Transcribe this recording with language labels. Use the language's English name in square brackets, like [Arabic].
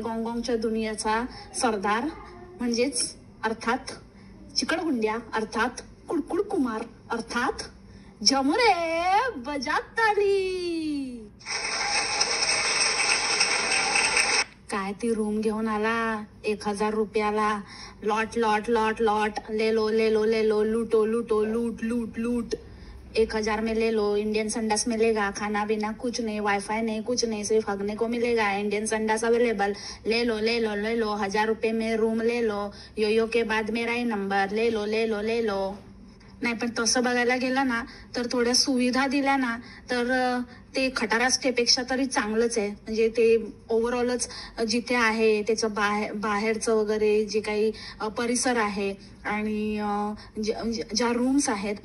[Marathi] गॉंगॉंगच्या दुनियाचा सरदार म्हणजेच अर्थात चिकटगुंड्या, अर्थात कुडकुड कुमार, अर्थात झमुरे. बजात ताली. काय ती रूम घेऊन आला 1000 रुपयाला. [Hindi] लॉट लॉट लॉट लॉट ले लो ले लो ले लो, लूटो लूटो लूट लूट लूट. 1000 में ले लो, इंडियन संडास मिलेगा, खाना पीना कुछ नहीं, वाईफाई नहीं, कुछ नहीं, सिर्फ हगने को मिलेगा, इंडियन संडास अवेलेबल. ले लो ले लो ले लो, 1000 रुपए में रूम ले लो, यो के बाद मेरा ही नंबर, ले लो ले लो ले लो. [Marathi] नाही पण तसं बघायला गेलं ना तर थोड्या सुविधा दिल्या ना तर ते खटारा स्टेपेक्षा तरी चांगलंच आहे. म्हणजे ते ओव्हरऑलच जिथे आहे त्याचं बाहेरचं वगैरे जे काही परिसर आहे आणि ज्या रूम्स आहेत.